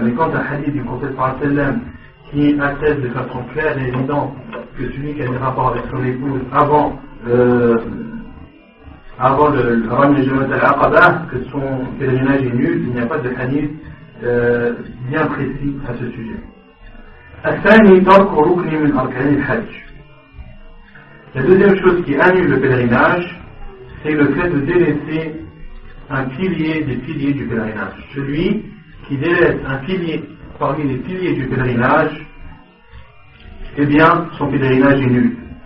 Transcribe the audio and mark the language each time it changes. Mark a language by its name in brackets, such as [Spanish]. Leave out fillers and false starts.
[French] Mais quand un hadith du prophète sallam qui atteste de façon claire et évidente que celui qui a des rapports avec son épouse avant le Rami Jamat al-Aqaba, que son pèlerinage est nul, il n'y a pas de hadith bien précis à ce sujet. [Arabic] الثاني ترك ركن من أركان الحج. [French] La deuxième chose qui annule le pèlerinage, c'est le fait de délaisser un pilier des piliers du pèlerinage. Celui qui délaisse un pilier parmi les piliers du pèlerinage, eh bien, son pèlerinage est nul.